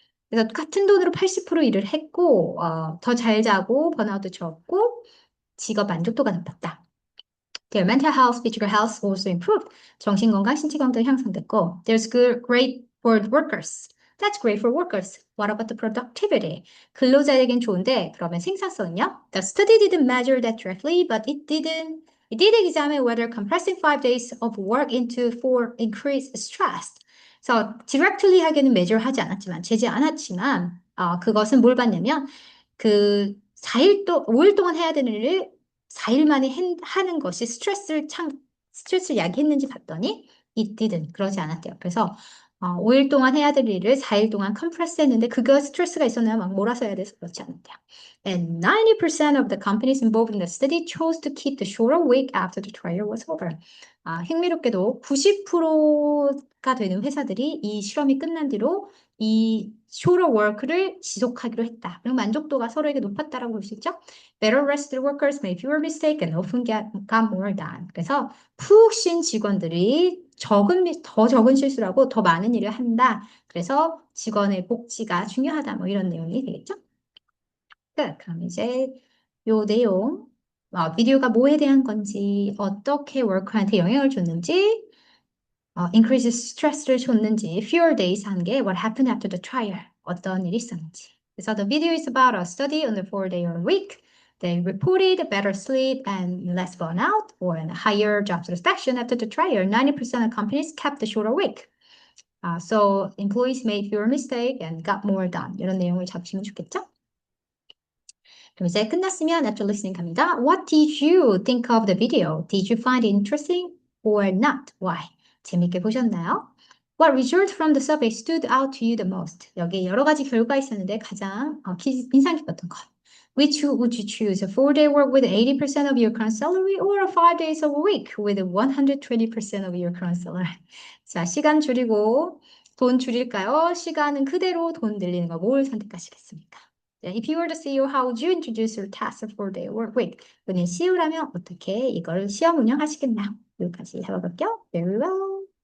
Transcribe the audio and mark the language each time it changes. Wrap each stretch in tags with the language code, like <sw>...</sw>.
<ko>그래서 같은 돈으로 80% 일을 했고 더 잘 자고 번아웃도 적고 직업 만족도가 높았다.</ko> <en>Their mental health, physical health also improved.</en> <ko>정신건강, 신체건강 향상됐고</ko> <en>there's great for workers. That's great for workers. What about the productivity?</en> <ko>근로자에겐 좋은데 그러면 생산성은요?</ko> <en>The study didn't measure that directly, but it did examine whether compressing 5 days of work into 4 increased stress.</en> <ko>그래서 directly 하게는 measure하지 않았지만, 재지 않았지만, 그것은 뭘 봤냐면, 그 5일 동안 해야 되는 일을 4일 만에 하는 것이 스트레스를 야기했는지 봤더니</ko> <en>it didn't.</en> <ko>그러지 않았대요. 그래서 5일 동안 해야 될 일을 4일 동안 컴프레스 했는데 그거 스트레스가 있었나요? 막 몰아서 해야 돼서 그렇지 않았대요.</ko> <en>And 90% of the companies involved in the study chose to keep the shorter week after the trial was over.</en> <ko>흥미롭게도 90%가 되는 회사들이 이 실험이 끝난 뒤로 이</ko> <en>shorter work</en> <ko>를 지속하기로 했다. 그리고 만족도가 서로에게 높았다라고 볼 수 있죠. Better rested workers made fewer mistakes and often got more done. 그래서 푹 쉰 직원들이 더 적은 실수를 하고 더 많은 일을 한다. 그래서 직원의 복지가 중요하다. 뭐 이런 내용이 되겠죠. 그럼 이제 요 내용, 비디오가 뭐에 대한 건지, 어떻게 워커한테 영향을 줬는지,</ko> <en>increase stress</en> <ko>를 줬는지,</ko> <en>fewer days</en> <ko>한 게</ko> <en>what happened after the trial,</en> <ko>어떤 일이 있었는지.</ko> <en>그래서 the video is about a study on the 4-day week. They reported better sleep and less burnout or a higher job satisfaction after the trial. 90% of companies kept the shorter week. So employees made fewer mistakes and got more done.</en> <ko>이런 내용을 잡으시면 좋겠죠? 그럼 이제 끝났으면</ko> <en>after listening</en> <ko>갑니다.</ko> <en>What did you think of the video? Did you find it interesting or not?</en> <ko>Why? 재밌게 보셨나요?</ko> <en>What result from the survey stood out to you the most?</en> <ko>여기 여러 가지 결과가 있었는데 가장 인상 깊었던 것.</ko> <en>Which would you choose? A 4-day work with 80% of your current salary or a 5 days of a week with 120% of your current salary?</en> <ko>자, 시간 줄이고 돈 줄일까요? 시간은 그대로 돈 늘리는 거 뭘 선택하시겠습니까?</ko> <en>If you were the CEO, how would you introduce your task for their work week?</en> <ko>본인 CEO라면 어떻게 이걸 시험 운영하시겠나? 여기까지 해볼게요.</ko> <en>Very well.</en>